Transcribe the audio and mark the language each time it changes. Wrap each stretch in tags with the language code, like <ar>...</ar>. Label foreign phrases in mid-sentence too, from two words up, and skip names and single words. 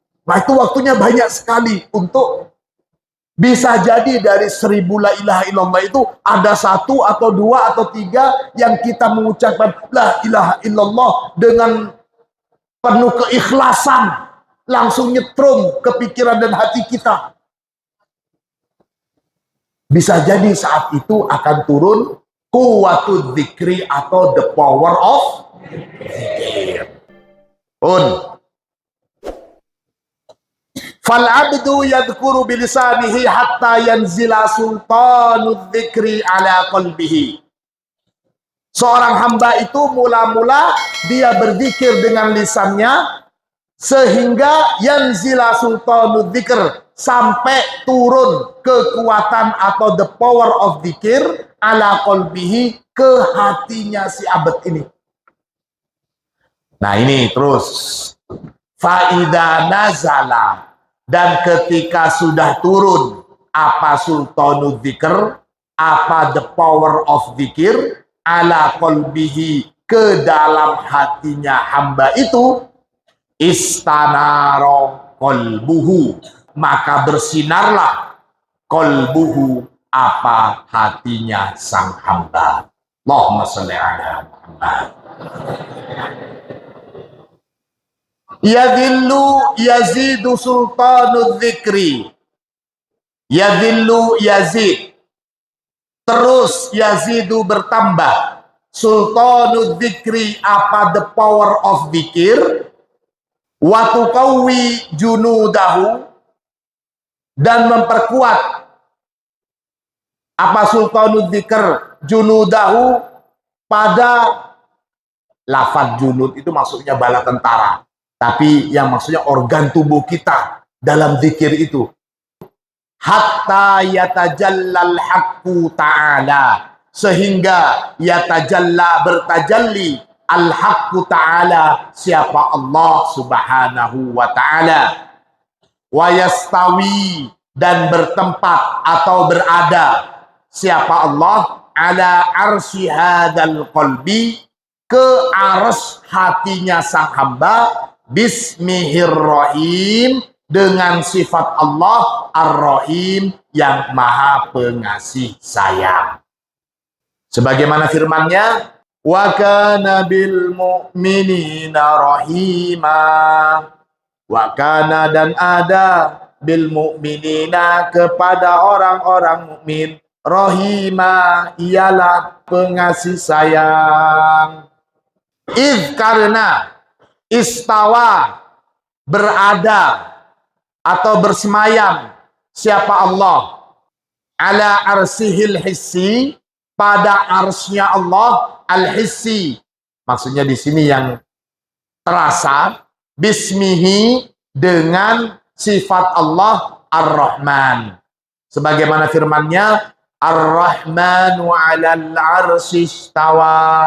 <id>Nah itu waktunya banyak sekali untuk Bisa jadi dari 1000</id> <ar>لا إله إلا الله</ar> <id>itu ada 1 atau 2 atau 3 yang kita mengucapkan</id> <ar>لا إله إلا الله</ar> <id>dengan penuh keikhlasan, langsung nyetrum ke pikiran dan hati kita. Bisa jadi saat itu akan turun</id> <ar>قوة الذكر</ar> <id>atau</id> <en>the power of</en> <id>dzikir.</id> <ar>فالعبد يذكر بلسانه حتى ينزل سلطان الذكر على قلبه.</ar> <id>Seorang hamba itu mula-mula dia berzikir dengan lisannya sehingga</id> <ar>ينزل سلطان الذكر,</ar> <id>sampai turun kekuatan atau</id> <en>the power of</en> <id>dzikir</id> <ar>على قلبه,</ar> <id>ke hatinya si abad ini. Nah ini terus</id> <ar>فإذا نزل,</ar> <id>dan ketika sudah turun apa</id> <ar>سلطان الذكر,</ar> <id>apa</id> <en>the power of</en> <id>dzikir</id> <ar>على قلبه,</ar> <id>ke dalam hatinya hamba itu,</id> <ar>استنار قلبه,</ar> <id>maka bersinarlah qalbuhu, apa hatinya sang hamba.</id> <ar>اللهم صل على محمد. يظل يزيد سلطان الذكر، يظل يزيد, terus yazidu bertambah, سلطان الذكر, apa</ar> <en>the power of</en> <ar>dzikir, وتقوي جنوده,</ar> <id>dan memperkuat apa</id> <ar>سلطان الذكر,</ar> <id>junudahu, pada lafaz junud itu maksudnya bala tentara, tapi yang maksudnya organ tubuh kita dalam dzikir itu.</id> <ar>حتى يتجلى الحق تعالى,</ar> <id>sehingga yatajalla, bertajalli,</id> <ar>الحق تعالى,</ar> <id>siapa</id> <ar>الله سبحانه وتعالى، ويستوي,</ar> <id>dan bertempat atau berada siapa Allah,</id> <ar>على عرش هذا القلب,</ar> <id>ke arsy hatinya sang hamba, bismillahirrahim, dengan sifat Allah ar-Rahim, yang maha pengasih sayang. Sebagaimana firman-Nya,</id> <ar>وكان بالمؤمنين رحيما، وكان,</ar> <id>dan ada,</id> <ar>بالمؤمنين,</ar> <id>kepada orang-orang mukmin, rahima, ialah pengasih sayang. Idh, karena, istawa, berada atau bersemayam siapa Allah,</id> <ar>على عرشه الحسي,</ar> <id>pada arsnya Allah al-hissi, maksudnya di sini yang terasa, bismihi, dengan sifat Allah ar-Rahman, sebagaimana firman-Nya,</id> <ar>الرحمن على العرش استوى,</ar>